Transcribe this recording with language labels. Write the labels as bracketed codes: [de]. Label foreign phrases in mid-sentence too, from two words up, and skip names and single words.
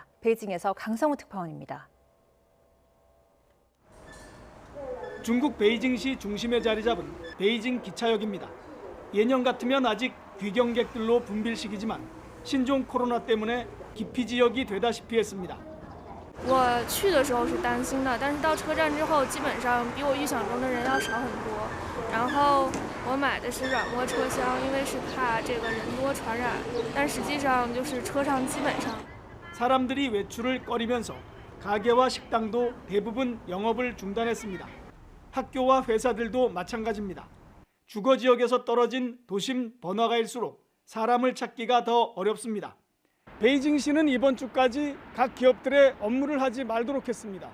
[ko] 베이징에서 강성우 특파원입니다. 중국 베이징시 중심에 자리 잡은 베이징 기차역입니다. 예년 같으면 아직 귀경객들로 붐빌 시기지만 신종 코로나 때문에 기피 지역이 되다시피 했습니다. [zh] 我去的时候是担心的，但是到车站之后，基本上比我预想中的人要少很多。然后我买的是软卧车厢，因为是怕这个人多传染，但实际上就是车上基本上。 [ko] 사람들이 외출을 꺼리면서 가게와 식당도 대부분 영업을 중단했습니다. 학교와 회사들도 마찬가지입니다. 주거 지역에서 떨어진 도심 번화가일수록 사람을 찾기가 더 어렵습니다. 베이징시는 이번 주까지 각 기업들의 업무를 하지 말도록 했습니다.